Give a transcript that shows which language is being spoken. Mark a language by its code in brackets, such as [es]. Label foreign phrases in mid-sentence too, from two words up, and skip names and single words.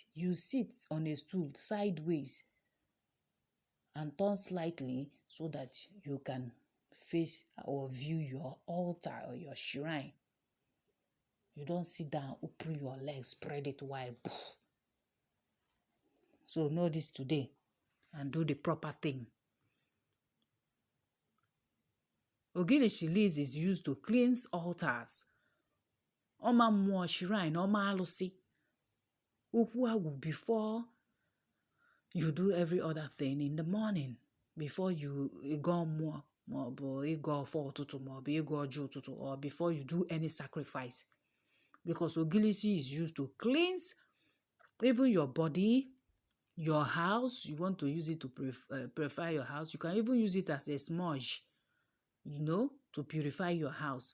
[en] You sit on a stool sideways and turn slightly so that you can face or view your altar or your shrine. You don't sit down, open your legs, spread it wide. So know this today and do the proper thing. Ogilishi leaves is used to cleanse altars. [ig] Ọma mmụọ shrine, ọma alụsị. Okwu agwụ [en] before you do every other thing in the morning. Before you go [ig] mmụọ, maọbụ ịgọ ọfọ ụtụtụ, maọbụ ịgọ ọjị ụtụtụ, [en] or before you do any sacrifice. Because Ogilishi is used to cleanse even your body, your house. You want to use it to purify your house. You can even use it as a smudge, to purify your house.